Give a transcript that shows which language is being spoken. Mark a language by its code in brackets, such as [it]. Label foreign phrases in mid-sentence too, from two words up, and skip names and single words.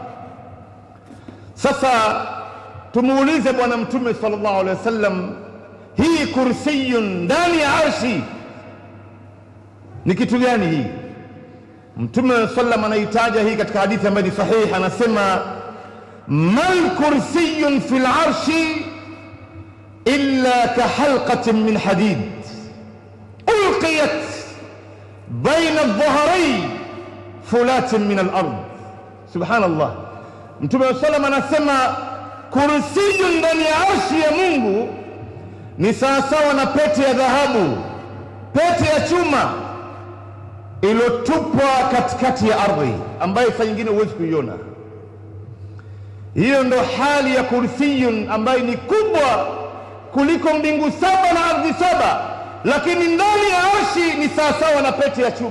[sw] Sasa tumuulize Bwana Mtume [ar] صلى الله عليه وسلم, [sw] hii kursiyun ndani ya arshi ni kitu gani hii? Mtume sallam anaitaja hii katika hadithi ambayo ni sahihi, anasema [ar] ما الكرسي في العرش إلا كحلقة من حديد ألقيت بين الظهرين فلاة من الأرض. [sw] Subhanallah, Mtume sallam anasema kursiyun ndani ya arshi ya Mungu ni sawasawa na pete ya dhahabu, pete ya chuma ilotupwa katikati ya ardhi, ambayo saa nyingine huwezi kuiona. Hiyo ndo hali ya kursiyun, ambayo ni kubwa kuliko mbingu 7 na ardhi 7, lakini ndani ya arshi ni sawasawa na pete ya chuma.